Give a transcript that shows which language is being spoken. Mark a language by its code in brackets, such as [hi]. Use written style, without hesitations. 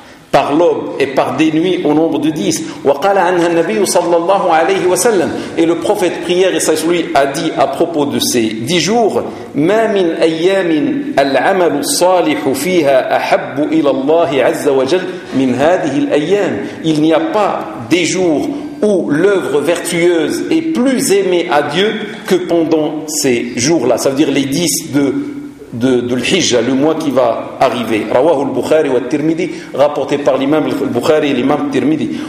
[fr] Par l'aube et par des nuits au nombre de 10. [ar] وقال عنها النبي صلى الله عليه وسلم, [fr] et le prophète prière et lui a dit à propos de ces 10 jours, [ar] ما من ايام العمل الصالح فيها احب الى الله عز وجل من هذه الايام. [fr] Il n'y a pas des jours où l'œuvre vertueuse est plus aimée à Dieu que pendant ces jours-là. Ça veut dire les 10 de l'Hijja, le mois qui va arriver. [ar] Rawahu al-Bukhari wa al-Tirmidhi, [fr] rapporté par l'imam al-Bukhari et l'imam al-Tirmidhi.